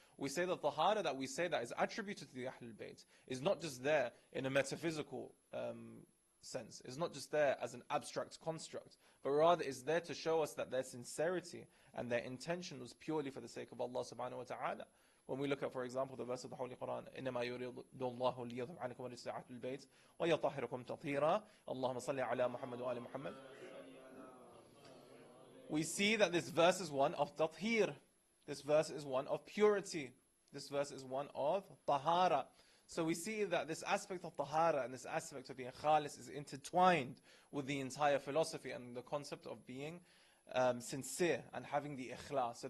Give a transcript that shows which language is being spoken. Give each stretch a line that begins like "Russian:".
English: We say that the tahara that we say that is attributed to the Ahlul Bayt is not just there in a metaphysical sense. It's not just there as an abstract construct, but rather it's there to show us that their sincerity and their intention was purely for the sake of Allah subhanahu wa ta'ala. When we look at, for example, the verse of the Holy Quran,
Arabic: إِنَّمَا يُرِيدُ اللَّهُ لِيَذْهَبَ عَنْكُمُ الرِّجْسَ أَهْلَ الْبَيْتِ وَيُطَهِّرَكُمْ تَطْهِيرًا اللهم صل على محمد وآل محمد.
English: We see that this verse is one of tathir. This verse is one of purity. This verse is one of tahara. So we see that this aspect of tahara and this aspect of being khalis is intertwined with the entire philosophy and the concept of being sincere and having the ikhlas.